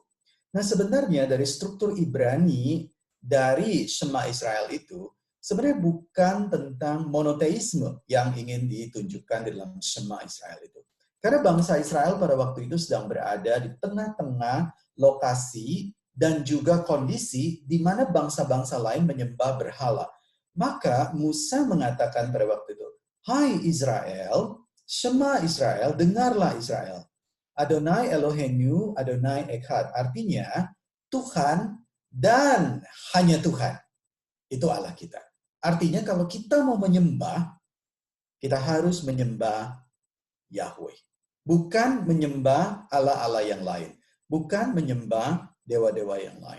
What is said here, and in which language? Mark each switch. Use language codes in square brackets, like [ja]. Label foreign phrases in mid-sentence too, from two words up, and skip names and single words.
[id] Nah sebenarnya dari struktur Ibrani, dari [he] שמע ישראל [id] itu, sebenarnya bukan tentang monoteisme yang ingin ditunjukkan di dalam [he] שמע ישראל [id] itu. Karena bangsa Israel pada waktu itu sedang berada di tengah-tengah lokasi dan juga kondisi di mana bangsa-bangsa lain menyembah berhala. Maka Musa mengatakan pada waktu itu, hai Israel, [he] שמע ישראל, [id] dengarlah Israel. [he] אדני אלהינו, אדני אחד. [id] Artinya, Tuhan dan hanya Tuhan. Itu Allah kita. Artinya kalau kita mau menyembah, kita harus menyembah Yahweh. Bukan menyembah Allah-Allah yang lain. Bukan menyembah dewa-dewa yang lain.